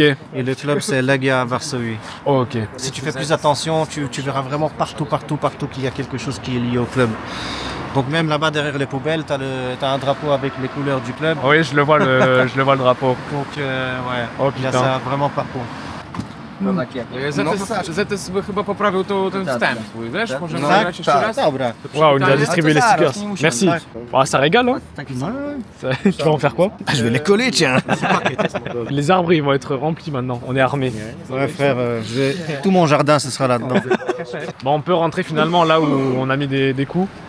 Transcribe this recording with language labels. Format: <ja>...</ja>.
<fr>et le club c'est Legia Varsovie. Ok. Si tu fais plus attention, tu verras vraiment partout qu'il y a quelque chose qui est lié au club. Donc même là-bas derrière les poubelles, t'as un drapeau avec les couleurs du club. Oui, je le vois le drapeau. Donc ouais, Oh il y a putain. ça vraiment partout.</fr> <pl>Zetes by chyba poprawił ten wstęp swój, wiesz? Może nagrać jeszcze raz? Dobra.</pl> <fr>Waouh, il nous a distribué les stickers. Merci. Ah, ça régale, hein? Tu vas en faire quoi? Je vais les coller, tiens. Les arbres, ils vont être remplis maintenant. On est armés. Ouais frère, tout mon jardin ce sera là-dedans. Bon, on peut rentrer finalement là où on a mis des coups.</fr>